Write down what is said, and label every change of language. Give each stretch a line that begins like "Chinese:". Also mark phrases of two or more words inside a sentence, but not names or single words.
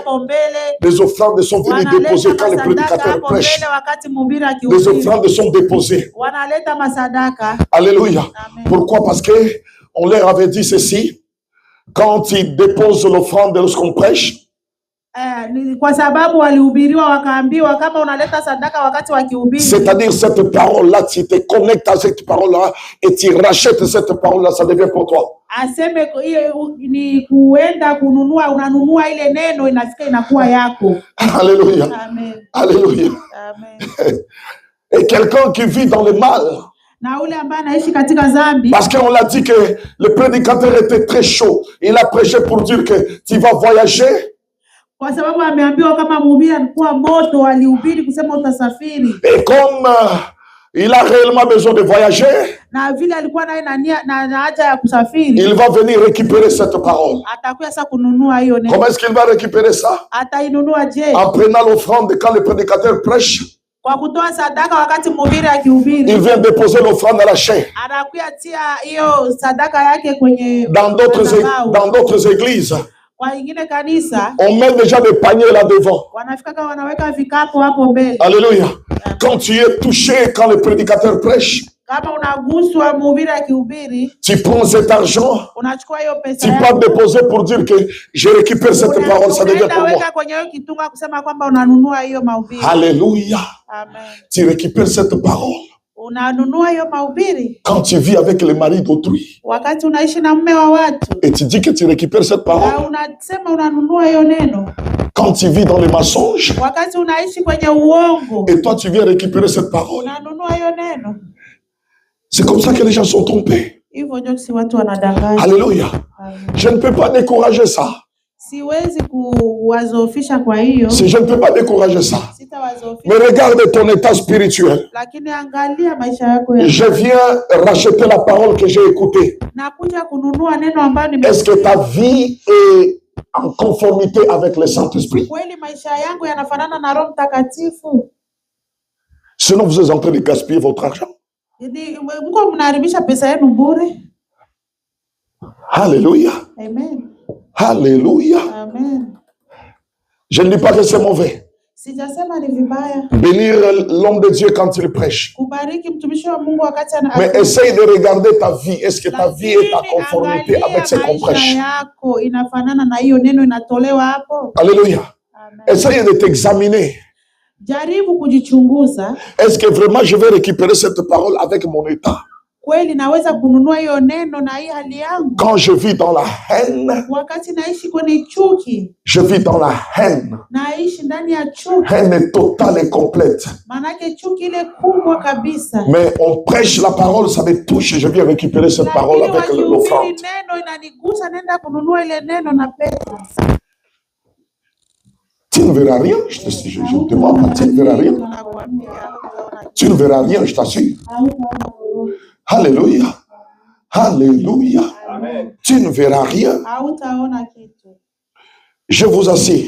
French: Les offrandes sont venues déposer quand le prédicateur prêche. Les offrandes sont déposées. Alléluia. Pourquoi? Parce que on leur avait dit ceci. Quand ils déposent l'offrande lorsqu'on prêche,
Swahili: Kwa sababu walihubiriwa wakaambiwa kama unaleta sadaka wakati wakihubiri.
French: C'est-à-dire cette parole-là, tu te connectes à cette parole-là et tu rachètes cette parole-là, ça devient pour toi.
Swahili: Aseme ni kuenda kununua, unanunua ile neno inafika inakuwa yako.
French: Alléluia. Amen. Alléluia. Amen. Et quelqu'un qui vit dans le mal.
Swahili: Na ule ambaye anaishi katika dhambi.
French: Parce qu'on l'a dit que le prédicateur était très chaud. Il a prêché pour dire que tu vas voyager.
Swahili: Kwa sababu ameambiwa kama mhubiri alikuwa moto, alihubiri kusema utasafiri.
French: Et comme il a réellement besoin de voyager,
Swahili: na vile alikuwa naye na haja ya kusafiri,
French: il va venir récupérer cette parole.
Swahili: Atakuja sasa kununua hiyo neno.
French: Comment est-ce qu'il va récupérer ça?
Swahili: Atainunua je?
French: En prenant l'offrande quand le prédicateur prêche.
Swahili: Kwa kutoa sadaka wakati mhubiri akihubiri.
French: Il vient déposer l'offrande à la chaîne.
Swahili: Anakuja tia hiyo sadaka yake kwenye
French: dans d'autres églises.
Swahili: Kwa ingine kanisa,
French: on met déjà des paniers là devant.
Swahili: Wanafika kama wanaweka vikapu hapo mbele.
French: Alléluia. Quand tu es touché, quand le prédicateur prêche,
Swahili: kama unaguswa mhubiri akihubiri,
French: tu prends cet argent,
Swahili: unachukua hiyo pesa
French: tu peux déposer pour dire que je récupère cette parole, ça devient pour moi.
Swahili: Kwenye hiyo kitunga kusema kwamba unanunua hiyo mahubiri.
French: Alléluia. Amen. Tu récupères cette parole.
Swahili: Unanunua hiyo mahubiri.
French: Quand tu vis avec le mari d'autrui,
Swahili: wakati unaishi na mume wa watu,
French: et tu dis que tu récupères cette parole.
Swahili: Unasema unanunua hiyo neno.
French: Quand tu vis dans le mensonge,
Swahili: wakati unaishi kwenye uongo,
French: et toi tu viens récupérer cette parole.
Swahili: Unanunua hiyo neno.
French: C'est comme ça que les gens sont trompés.
Swahili: Hivyo ndio si watu wanadanganya.
French: Alléluia. Je ne peux pas décourager ça.
Swahili: Siwezi kuwazofisha kwa hiyo.
French: Si je ne peux pas décourager ça. Mais regarde ton état spirituel.
Swahili: Lakini angalia maisha yako ya.
French: Je viens racheter la parole que j'ai écoutée.
Swahili: Nakuja kununua neno ambalo nimesikia.
French: Est-ce que ta vie est en conformité avec le Saint-Esprit?
Swahili: Kweli maisha yangu yanafanana na Roho Mtakatifu?
French: Sinon vous êtes en train de gaspiller votre argent.
Swahili: Mko mnaharibisha pesa yenu bure.
French: Alléluia. Amen. Alléluia. Amen. Je ne dis pas que c'est mauvais.
Swahili: Sijasema ni vibaya.
French: Bénir l'homme de Dieu quand il prêche.
Swahili: Kubariki mtumishi wa Mungu wakati ana.
French: Mais essaye de regarder ta vie. Est-ce que ta vie est en conformité avec ce qu'on prêche?
Swahili: Yako inafanana na hiyo neno inatolewa hapo.
French: Alléluia. Essaye de t'examiner.
Swahili: Jaribu kujichunguza.
French: Est-ce que vraiment je vais récupérer cette parole avec mon état?
Swahili: Kweli naweza kununua hiyo neno na hii hali yangu?
French: Quand je vis dans la haine,
Swahili: wakati naishi kwenye chuki,
French: je vis dans la haine.
Swahili: Naishi ndani ya chuki.
French: Haine totale et complète.
Swahili: Manake chuki ile kubwa kabisa.
French: Mais on prêche la parole, ça me touche, je viens récupérer cette parole avec l'offrande.
Swahili: Neno inanigusa, nenda kununua ile neno na pesa.
French: Tu ne verras rien, je te mens pas, tu ne verras rien. Tu ne verras rien, je t'assure. Alléluia. Alléluia. Amen. Tu ne verras rien. Je vous assure.